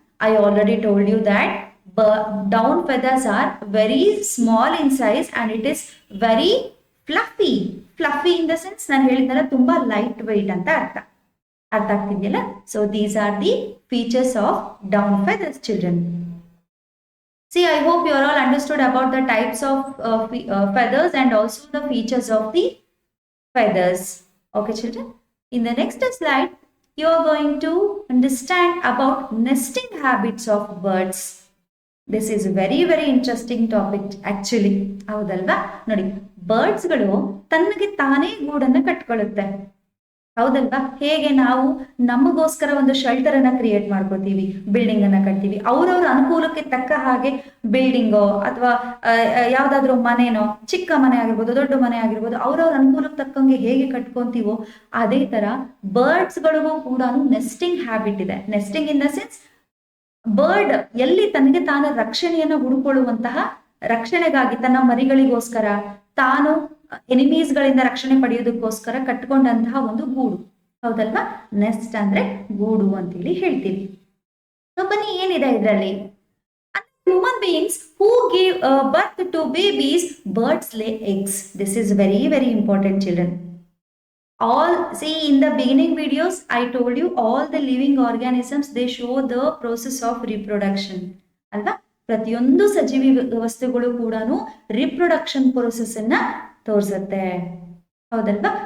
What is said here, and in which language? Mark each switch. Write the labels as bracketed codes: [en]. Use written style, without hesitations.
[en] I already told you that down feathers are very small in size and it is very fluffy. Fluffy in the sense [kn] ನಾನು ಹೇಳಿದ್ನಲ್ಲ, ತುಂಬಾ light weight ಅಂತ ಅರ್ಥ ಆಗ್ತಿದೆಯಲ್ಲ? [en] So these are the features of down feathers children. See, I hope you are all understood about the types of feathers and also the features of the feathers. Okay, children. In the next slide, you are going to understand about nesting habits of birds. This is a very, very interesting topic actually. [kn] ಹೌದಲ್ವಾ? ನೋಡಿ, ಬರ್ಡ್ಸ್ಗಳು ತನ್ನಗೆ ತಾನೇ ಗೂಡನ್ನ ಕಟ್ಕೊಳ್ಳುತ್ತೆ. ಹೌದಲ್ವಾ? ಹೇಗೆ ನಾವು ನಮಗೋಸ್ಕರ ಒಂದು shelter ಅನ್ನ create ಮಾಡ್ಕೋತೀವಿ, ಬಿಲ್ಡಿಂಗ್ ಅನ್ನ ಕಟ್ತೀವಿ, ಅವ್ರವ್ರ ಅನುಕೂಲಕ್ಕೆ ತಕ್ಕ ಹಾಗೆ ಬಿಲ್ಡಿಂಗೋ ಅಥವಾ ಯಾವ್ದಾದ್ರು ಮನೆನೋ, ಚಿಕ್ಕ ಮನೆ ಆಗಿರ್ಬೋದು, ದೊಡ್ಡ ಮನೆ ಆಗಿರ್ಬೋದು, ಅವ್ರವ್ರ ಅನುಕೂಲಕ್ಕೆ ತಕ್ಕಂಗೆ ಹೇಗೆ ಕಟ್ಕೊಂತೀವೋ ಅದೇ ತರ ಬರ್ಡ್ಸ್ಗಳಿಗೂ ಕೂಡ ನೆಸ್ಟಿಂಗ್ ಹ್ಯಾಬಿಟ್ ಇದೆ. Nesting in the sense, bird ಎಲ್ಲಿ ತನಗೆ ತಾನು ರಕ್ಷಣೆಯನ್ನ ಹುಡುಕೊಳ್ಳುವಂತಹ, ರಕ್ಷಣೆಗಾಗಿ ತನ್ನ ಮರಿಗಳಿಗೋಸ್ಕರ, ತಾನು ಎನಿಮೀಸ್ ಗಳಿಂದ ರಕ್ಷಣೆ ಪಡೆಯೋದಕ್ಕೋಸ್ಕರ ಕಟ್ಕೊಂಡಂತಹ ಒಂದು ಗೂಡು. ಹೌದಲ್ವಾ? ನೆಸ್ಟ್ ಅಂದ್ರೆ ಗೂಡು ಅಂತೇಳಿ ಹೇಳ್ತೀವಿ. ಬನ್ನಿ, ಏನಿದೆ ಇದರಲ್ಲಿ? [en] Human beings who give birth to babies, birds lay eggs. This is very, very important children. All, see, in the beginning videos I told you all the living organisms, they show the process of reproduction. [kn] ಅಲ್ವಾ? ಪ್ರತಿಯೊಂದು ಸಜೀವಿ ವಸ್ತುಗಳು ಕೂಡ reproduction process ಅನ್ನ ತೋರಿಸುತ್ತೆ. ಹೌದಲ್ವಾ?